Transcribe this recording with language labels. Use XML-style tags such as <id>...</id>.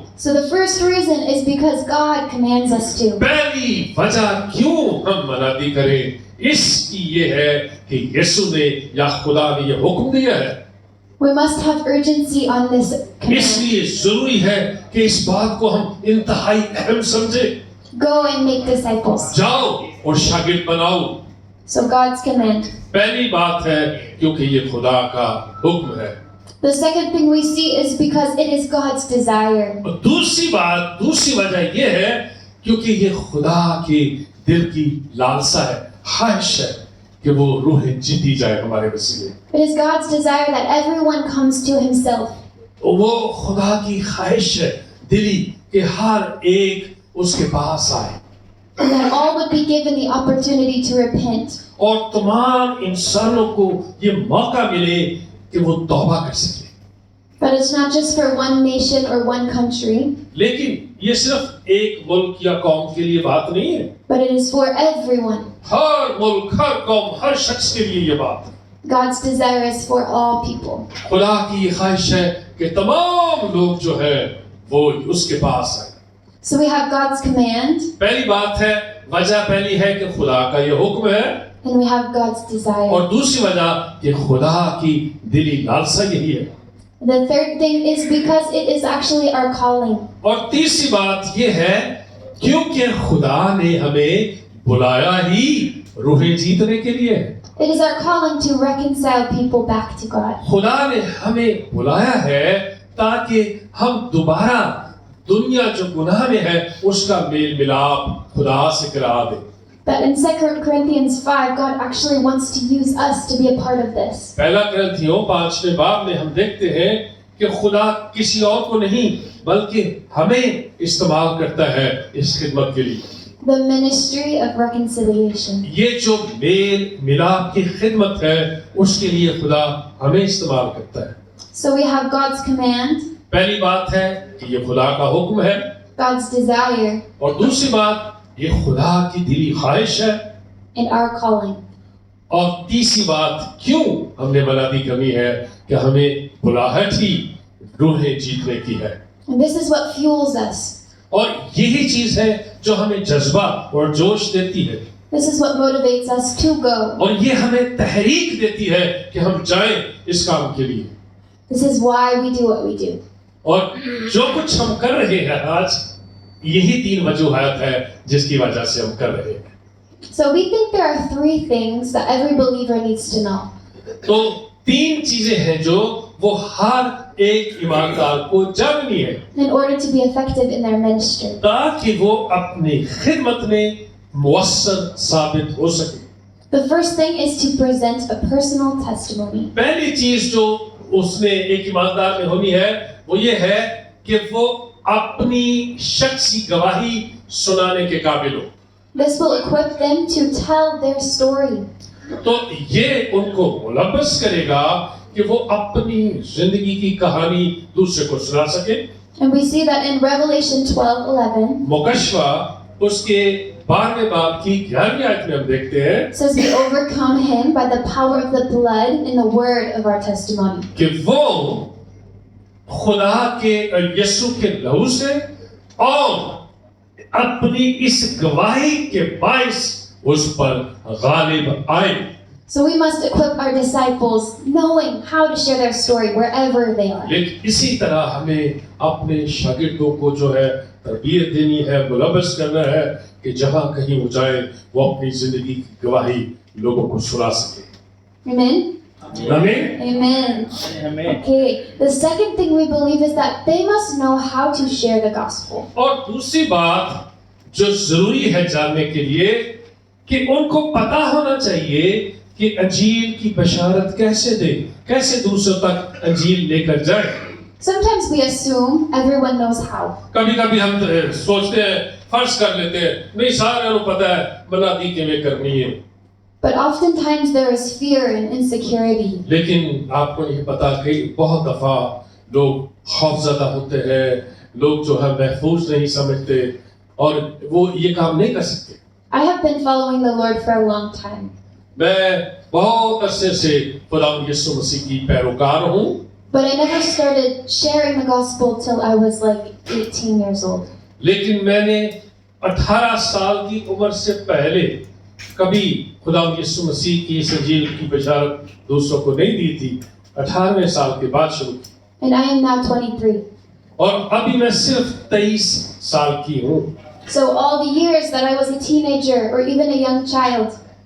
<en>So the first reason is because God commands us to.</en> <hi>पहली वजह क्यों हम मनादी करें इसकी ये है कि यीशु ने या खुदा ने ये हुक्म दिया है।</hi> <en>We must have urgency on this command.</en> <hi>इसलिए जरूरी है कि इस बात को हम इंतहाई अहम समझे।</hi> <en>Go and make disciples.</en> <hi>जाओ और शागिर्द बनाओ।</hi> <en>So God's command.</en> <hi>पहली बात है क्योंकि ये खुदा का हुक्म है।</hi> <en>The second thing we see is because it is God's desire.</en> <hi>और दूसरी वजह ये है क्योंकि ये खुदा के दिल की लालसा है, ख्वाहिश है कि वो रूहें जीती जाए हमारे वसीले।</hi> <en>It is God's desire that everyone comes to Himself.</en> <hi>वो खुदा की ख्वाहिश है दिली कि हर एक उसके पास आए</hi> <en>And that all would be given the opportunity to repent.</en> <hi>और तमाम इंसानों को ये मौका मिले कि वो तौबा कर सके।</hi> <en>But it's not just for one nation or one country,</en> <hi>लेकिन ये सिर्फ एक मुल्क या कौम के लिए बात नहीं है।</hi> <en>but it is for everyone.</en> <hi>हर मुल्क, हर कौम, हर शख्स के लिए ये बात है।</hi> <en>God's desire is for all people.</en> <hi>खुदा की ये ख्वाहिश है कि तमाम लोग जो है वो उसके पास आए।</hi> <en>So we have God's command</en> <hi>पहली बात है, वजह पहली है कि खुदा का ये हुक्म है</hi> <en>and we have God's desire.</en> <hi>और दूसरी वजह कि खुदा की दिली लालसा यही है।</hi> <en>The third thing is because it is actually our calling.</en> <hi>और तीसरी बात ये है क्योंकि खुदा ने हमें बुलाया ही रूहें जीतने के लिए।</hi> <en>It is our calling to reconcile people back to God.</en> <hi>खुदा ने हमें बुलाया है ताकि हम दोबारा दुनिया जो गुनाह में है उसका मेल मिलाप खुदा से करा दे।</hi> <en>But in 2 Corinthians 5, God actually wants to use us to be a part of this.</en> <hi>पहला ग्रंथियों 5वें बाब में हम देखते हैं कि खुदा किसी और को नहीं बल्कि हमें इस्तेमाल करता है इस खिदमत के लिए।</hi> <en>The ministry of reconciliation.</en> <hi>ये जो मेल मिलाप की खिदमत है उसके लिए खुदा हमें इस्तेमाल करता है।</hi> <en>So we have God's command,</en> <hi>पहली बात है कि ये खुदा का हुक्म है</hi> <en>God's desire,</en> <hi>और दूसरी बात ये खुदा की दिली ख्वाहिश है</hi> <en>and our calling.</en> <hi>और तीसरी बात क्यों हमने मनादी कमी है कि हमें बुलाहट ही रूहें जीतने की है।</hi> <en>And this is what fuels us.</en> <hi>और यही चीज है जो हमें जज्बा और जोश देती है</hi> <en>This is what motivates us to go.</en> <hi>और ये हमें तहरीक देती है कि हम जाएं इस काम के लिए।</hi> <en>This is why we do what we do.</en> <hi>और जो कुछ हम कर रहे हैं आज यही 3 वजूहात है जिसकी वजह से हम कर रहे हैं।</hi> <en>So we think there are 3 things that every believer needs to know.</en> <hi>तो 3 चीजें हैं जो वो हर एक ईमानदार को जाननी है</hi> <en>In order to be effective in their ministry.</en> <hi>ताकि वो अपनी खिदमत में मुअस्सर साबित हो सके।</hi> <en>The first thing is to present a personal testimony.</en> <hi>पहली चीज जो उसने एक ईमानदार में होनी है वो ये है कि वो अपनी शख्सी गवाही सुनाने के काबिल हो।</hi> <en>This will equip them to tell their story.</en> <hi>तो ये उनको मुलब्बस करेगा कि वो अपनी जिंदगी की कहानी दूसरे को सुना सके।</hi> <en>And we see that in Revelation 12:11,</en> <hi>मुकश्वा उसके 12वें बाब की 11वीं आयत में हम देखते हैं</hi> <en>it says we overcome him by the power of the blood and the word of our testimony.</en> <hi>कि वो खुदा के यीशु के लहू से और अपनी इस गवाही के बाइस उस पर गालिब आए।</hi> <en>So we must equip our disciples knowing how to share their story wherever they are.</en> <hi>लेकिन इसी तरह हमें अपने शागिर्दों को जो है तरबियत देनी है, मुलब्बस करना है कि जहां कहीं वो जाए वो अपनी जिंदगी की गवाही लोगों को सुना सके।</hi> <en>Amen?</en> <hi>आमीन।</hi> <en>Amen. Okay, the second thing we believe is that they must know how to share the gospel.</en> <hi>और दूसरी बात जो जरूरी है जानने के लिए कि उनको पता होना चाहिए कि अंजील की बशारत कैसे दे, कैसे दूसरों तक अंजील लेकर जाए।</hi> <en>Sometimes we assume everyone knows how.</en> <hi>कभी-कभी हम सोचते हैं, फर्ज कर लेते हैं, नहीं सारे को पता है बना दी किवें करनी है।</hi> <en>But oftentimes there is fear and insecurity.</en> <hi>लेकिन आपको नहीं पता कि बहुत दफा लोग खौफजदा होते हैं, लोग जो है महफूज नहीं समझते और वो ये काम नहीं कर सकते।</hi> <en>I have been following the Lord for a long time.</en> <hi>मैं बहुत अरसे से खुदा यीशु मसीह की पैरोकार हूँ,</hi> <en>But I never started sharing the gospel till I was like 18 years old.</en> <hi>लेकिन मैंने 18 साल की उम्र से पहले कभी खुदा यीशु मसीह की इस इंजील की बशारत दूसरों को नहीं दी थी। 18वें साल के बाद शुरू की</hi> <en>And I am now 23.</en> <hi>और अभी मैं सिर्फ 23 साल की हूँ।</hi> <en>So all the years that I was a teenager or even a young child,</en>